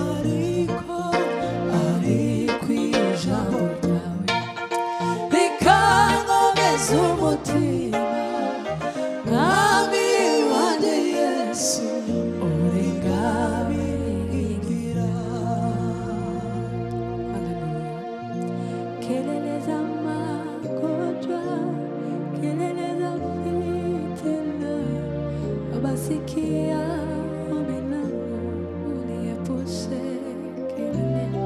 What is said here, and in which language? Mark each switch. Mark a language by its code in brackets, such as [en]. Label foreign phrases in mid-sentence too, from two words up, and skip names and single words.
[rw] Ariko ijambo ryawe rikankomeza umutima, Mwami wanjye Yesu, uri ngabire. [sw] Kelele za magonjwa, kelele za fitina, wabasikia ombi langu, uniepushe kelele.